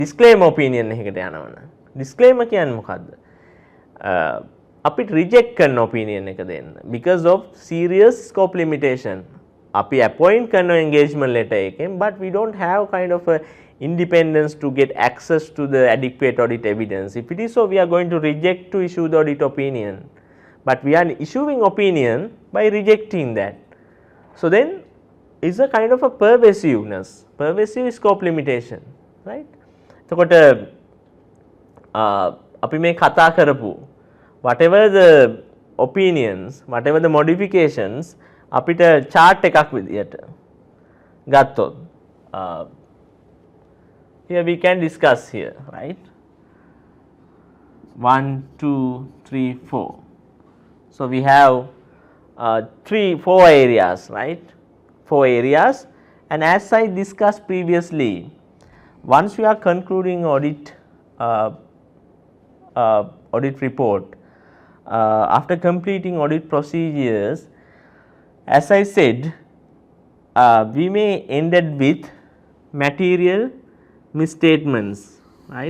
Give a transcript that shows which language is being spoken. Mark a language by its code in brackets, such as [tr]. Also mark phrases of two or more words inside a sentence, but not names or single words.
[en] disclaimer opinion [si] එකකට යනවනම් disclaimer කියන්නේ මොකද්ද? අපිට reject කරන opinion එක දෙන්න [en] because of serious scope limitation. [si] අපි appoint කරන engagement letter එකෙන් [en] but we don't have kind of a independence to get access to the adequate audit evidence. If it is so, we are going to reject to issue the audit opinion, but we are issuing opinion by rejecting that. So then is a kind of a pervasiveness, pervasive scope limitation, right? [si] එතකොට අපි මේ කතා කරපු [en] whatever the opinions, whatever the modifications [si] අපිට chart එකක් විදියට ගත්තොත් [en] here we can discuss here, right? 1 2 3 4. So we have 4 areas, right? 4 areas, and as I discussed previously, once we are concluding audit audit report, after completing audit procedures, as I said, we may ended with material misstatements, right?